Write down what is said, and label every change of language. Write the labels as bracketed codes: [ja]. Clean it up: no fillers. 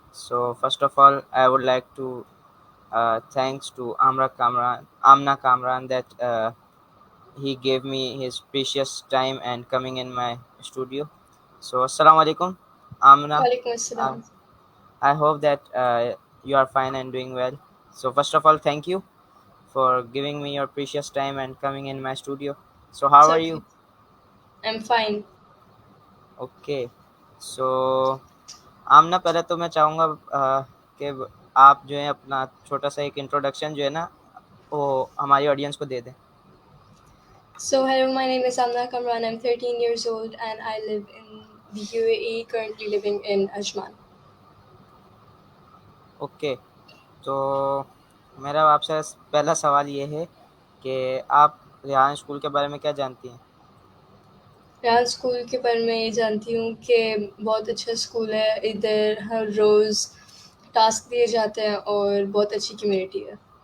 [en] So first of all, I would like to thanks to Amna Kamran that he gave me his precious time and coming in my studio. So assalamu alaikum, Amna. [ar] Walaikum Uh, assalam. [en] I hope that you are fine and doing well. So, first of all, thank you for giving me your precious time and coming in my studio. So, how It's are okay. you? I'm fine. [hi] Okay so आमना पहले तो मैं चाहूँगा कि आप जो है अपना छोटा सा एक इंट्रोडक्शन जो है ना वो हमारी ऑडियंस को दे दें. [en] So, hello, my name is Amna Kamran. I'm 13 years old and I live in the UAE, currently living in Ajman. [hi] Okay तो मेरा आपसे पहला सवाल ये है कि आप रिहान स्कूल के बारे में क्या जानती हैं. यहाँ स्कूल के बारे में ये जानती हूँ कि बहुत अच्छा स्कूल है, इधर हर रोज़ टास्क दिए जाते हैं और बहुत अच्छी कम्युनिटी है.